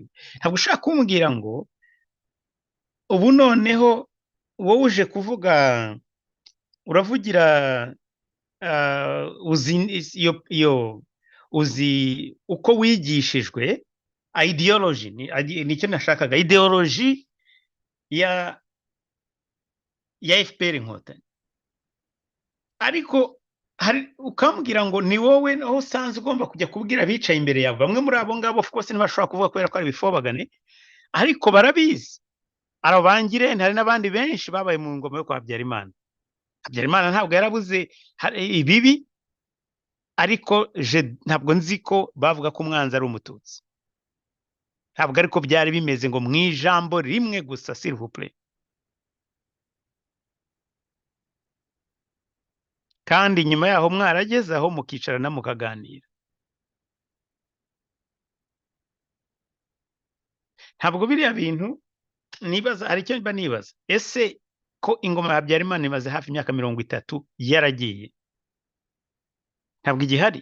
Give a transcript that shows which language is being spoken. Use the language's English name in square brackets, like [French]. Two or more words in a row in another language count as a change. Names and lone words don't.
[Kinyarwanda] Ntabwo ushaka kumbwira ngo ubu noneho wowe uje kuvuga uravugira uzi uko wigishijwe ideology nicyo nashakaga, ideology ya FPR Inkotanyi, ariko ukambwira ngo ni wowe aho usanzwe ugomba kujya kubwira abicaye imbere yawe. Bamwe muri abo ngabo [English] of course [Kinyarwanda] ntibashobora kuvuga kubera ko ari bifobagane, ariko barabizi. Arabangire hari n'abandi benshi babaye mu ngoma yo kwa Habyarimana. Habyarimana ntabwo yarabuze ibibi, ariko ntabwo nzi ko bavuga ko umwanzi ari umututsi. Ntabwo ariko byari bimeze ngo mu ijambo rimwe gusa, [French] s'il vous plaît. [Kinyarwanda] Kandi nyuma yaho mwarageze aho mukicarana mukaganira. Ntabwo biriya bintu nibaza, hari icyo mba nibaza, ese ko ingoma ya Habyarimana imaze hafi imyaka 30 yaragiye, ntabwo igihari?